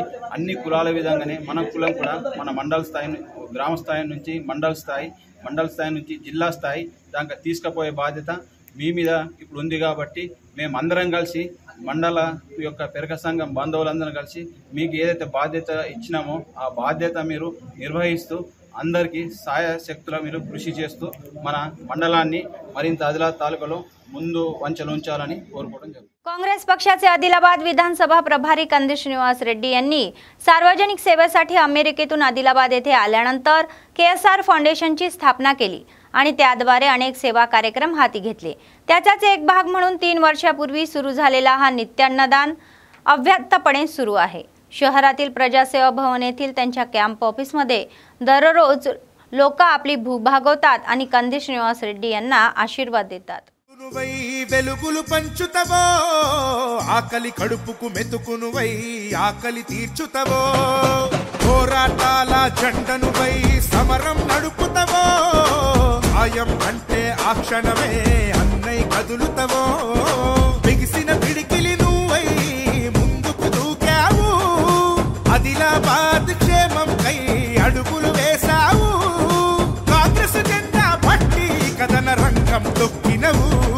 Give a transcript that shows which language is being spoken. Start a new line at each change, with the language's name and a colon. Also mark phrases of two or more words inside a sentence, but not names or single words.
Telugu: అన్ని కులాల విధంగానే మన కులం కూడా మన మండల స్థాయి, గ్రామ స్థాయి నుంచి మండల స్థాయి నుంచి జిల్లా స్థాయి దాకా తీసుకుపోయే బాధ్యత మీ మీద ఇప్పుడు ఉంది కాబట్టి మేమందరం కలిసి మండల యొక్క పెరుక సంఘం బంధువులందరం కలిసి మీకు ఏదైతే బాధ్యత ఇచ్చినామో ఆ బాధ్యత మీరు నిర్వహిస్తూ అందరికీ సాయశక్తులా మీరు కృషి చేస్తూ మన మండలాన్ని మరింత ఆదిలాబాద్ తాలూకాలో ముందు వంచలు ఉంచాలని కోరుకోవడం జరుగుతుంది।
Marathi: काँग्रेस पक्षाचे आदिलाबाद विधानसभा प्रभारी कंदेश श्रीनिवास रेड्डी यांनी सार्वजनिक सेवेसाठी अमेरिकेतून आदिलाबाद येथे आल्यानंतर KSR फाउंडेशनची स्थापना केली आणि त्याद्वारे अनेक सेवा कार्यक्रम हाती घेतले। त्याचाच एक भाग म्हणून 3 वर्षापूर्वी सुरू झालेला हा नित्यान्नदान अव्याहतपणे सुरू आहे। शहरातील प्रजासेवा भवन येथील त्यांच्या कॅम्प ऑफिसमध्ये दररोज लोक आपली भूक भागवतात आणि कंदेश श्रीनिवास रेड्डी यांना आशीर्वाद देतात।
Telugu: వెలుగులు పంచుతవో ఆకలి కడుపుకు మెతుకునువై ఆకలి తీర్చుతవో పోరాటాల జెండనుపై సమరం నడుపుతావో ఆయం అంటే ఆ క్షణమే అన్నై కదులుతావో బిగిసిన పిడికిలి నువ్వై ముందుకు దూకావు ఆదిలాబాద్ క్షేమం కై అడుగులు వేశావు కాంగ్రెస్ జెండా పట్టి కథన రంగం తొక్కినవు